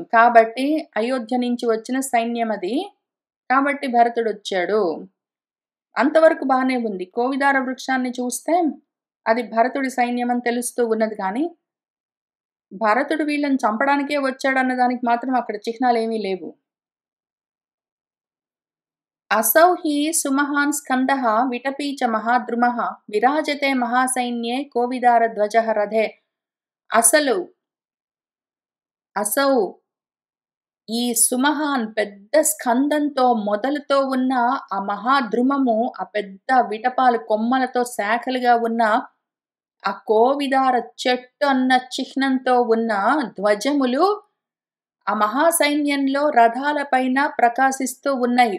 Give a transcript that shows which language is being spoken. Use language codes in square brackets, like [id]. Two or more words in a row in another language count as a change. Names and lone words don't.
[te] కాబట్టి అయోధ్య నుంచి వచ్చిన సైన్యం అది. కాబట్టి భరతుడొచ్చాడు. అంతవరకు బానే ఉంది. కోవిదార వృక్షాన్ని చూస్తే అది భరతుడి సైన్యం అని తెలుస్తూ ఉన్నది కానీ, భరతుడు వీళ్ళని చంపడానికే వచ్చాడన్న దానికి మాత్రం అక్కడ చిహ్నాలేమీ లేవు. [sa] असौ हि सुमहान् स्कन्दः विटपी च महाद्रुमः विराजते महासैन्ये कोविदारध्वजः रथे. [te] असौ ఈ సుమహాన్ పెద్ద స్కందంతో మొదలుతో ఉన్న ఆ మహాద్రుమము, ఆ పెద్ద విటపాలు కొమ్మలతో శాఖలుగా ఉన్న ఆ కోవిదార చెట్టు అన్న చిహ్నంతో ఉన్న ధ్వజములు ఆ మహాసైన్యంలో రథాల పైన ప్రకాశిస్తూ ఉన్నాయి.